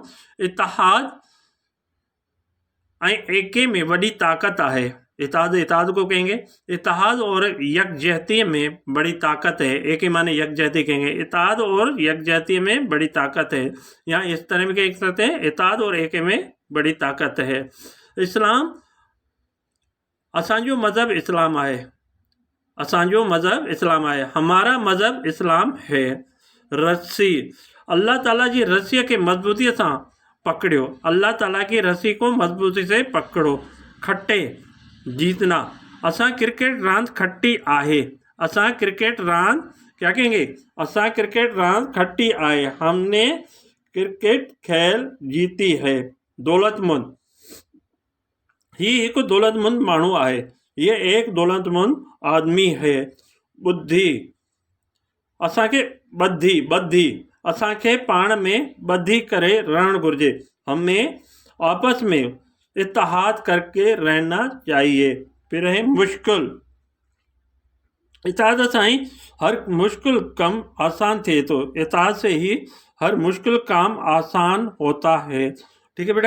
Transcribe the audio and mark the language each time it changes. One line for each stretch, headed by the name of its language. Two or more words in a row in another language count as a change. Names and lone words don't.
Hindi: इत्तेहाद एके में बड़ी ताकत है। इत्तेहाद को कहेंगे, इत्तेहाद और यकजहती में बड़ी ताकत है। एके माने यकजहती कहेंगे, इत्तेहाद और यकजहती में बड़ी ताकत है। यहाँ इस तरह में कह सकते हैं, इत्तेहाद और एके में बड़ी ताकत है।
Sindhi: इस्लाम, असांजो मज़हब इस्लाम आहे, असांजो मज़हब इस्लाम आहे,
Hindi: हमारा मज़हब इस्लाम है। रस्सी, अल्लाह ताला जी रस्सी के मजबूती से पकड़ो, अल्लाह ताला की रस्सी को मजबूती से पकड़ो। खट्टे, जीतना,
Sindhi: असां क्रिकेट रांद खट्टी आहे, असां क्रिकेट रांद,
Hindi: क्या कहेंगे,
Sindhi: असां क्रिकेट रांद खट्टी आहे,
Hindi: हमने क्रिकेट खेल जीती है।
Sindhi: दौलतमंद, ही एक दौलतमंद माण्हू आहे,
Hindi: ये एक दौलतमंद आदमी है। बुद्धि,
Sindhi: असांखे ॿधी, असांखे पाण में ॿधी करे रहण घुर्जे,
Hindi: हमें आपस में इत्तेहाद करके रहना चाहिए। फिर है मुश्किल,
Sindhi: इत्तेहाद सां ही हर मुश्किल कम आसान थे,
Hindi: तो इत्तेहाद से ही हर मुश्किल काम आसान होता है, ठीक है बेटा।